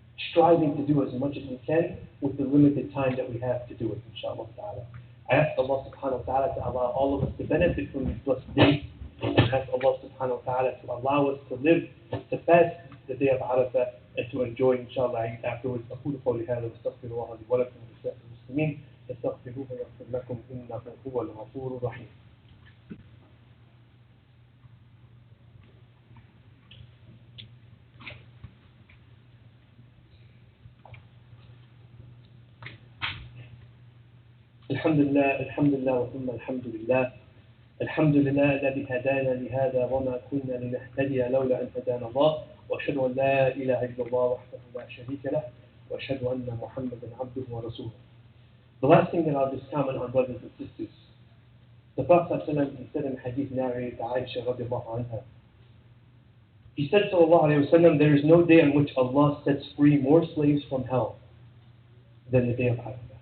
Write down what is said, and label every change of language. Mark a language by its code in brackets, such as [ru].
[en] Striving to do as much as we can with the limited time that we have to do it, inshaAllah ta'ala. I ask Allah subhanahu wa ta'ala to allow all of us to benefit from these blessed days. And I ask Allah subhanahu wa ta'ala to allow us to live, to fast the day of Arafah, and to enjoy, inshaAllah, Eid afterwards. [ar] أقول قولي هذا واستغفر الله لي ولكم ولسائر المسلمين فاستغفروه يغفر لكم إنه هو الغفور الرحيم. الحمد لله وثم الحمد لله. الحمد لله الذي هدانا لهذا وما كنا لنهتدي لولا أن هدانا الله وأشهد أن لا إله إلا الله وحده لا شريك له وأشهد أن محمدا عبده ورسوله. [en] The last thing that I'll just comment on, brothers and sisters, the Prophet ﷺ, he said in hadith narrated by Aisha radiallahu anha, he said sallallahu alayhi wa sallam, there is no day on which Allah sets free more slaves from hell than the day of Arafah.